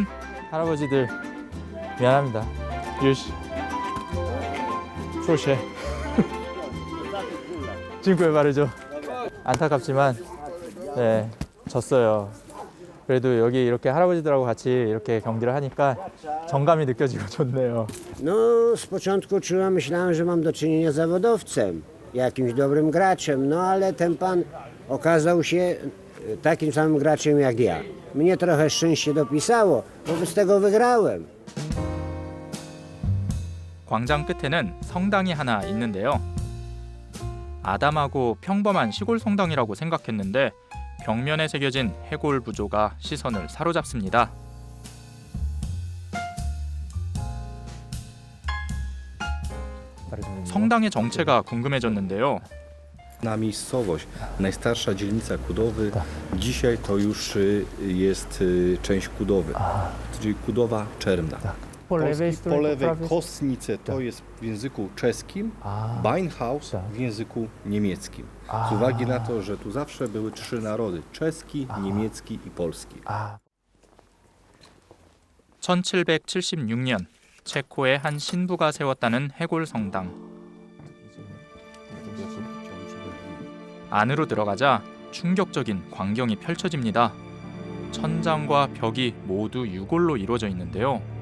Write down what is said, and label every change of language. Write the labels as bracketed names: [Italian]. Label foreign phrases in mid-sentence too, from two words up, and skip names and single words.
[Korean] 할아버지들 미안합니다. 유시 프로쉐 지금까지 말이죠. 안타깝지만 네, 졌어요. 그래도 여기 이렇게 할아버지들하고 같이 이렇게 경기를 하니까 정감이 느껴지고 좋네요. [Polish] No, z początku myślałem, że mam do czynienia z zawodowcem, jakimś dobrym graczem, no ale ten pan okazał się takim samym graczem jak ja. Mnie trochę szczęście dopisało, wobec tego wygrałem. [Korean] 광장 끝에는 성당이 하나 있는데요. 아담하고 평범한 시골 성당이라고 생각했는데 벽면에 새겨진 해골 부조가 시선을 사로잡습니다. 성당의 정체가 궁금해졌는데요. [Polish] Na miejscowość, najstarsza dzielnica Kudowy, dzisiaj to już jest część Kudowy, czyli Kudowa Czermna. Po lewej Kostnice to jest w języku czeskim, Beinhaus w języku niemieckim. Z uwagi na to, że tu zawsze były trzy narody, czeski, niemiecki i polski. [Korean] 1776년 체코의 한 신부가 세웠다는 해골 성당. 안으로 들어가자 충격적인 광경이 펼쳐집니다. 천장과 벽이 모두 유골로 이루어져 있는데요.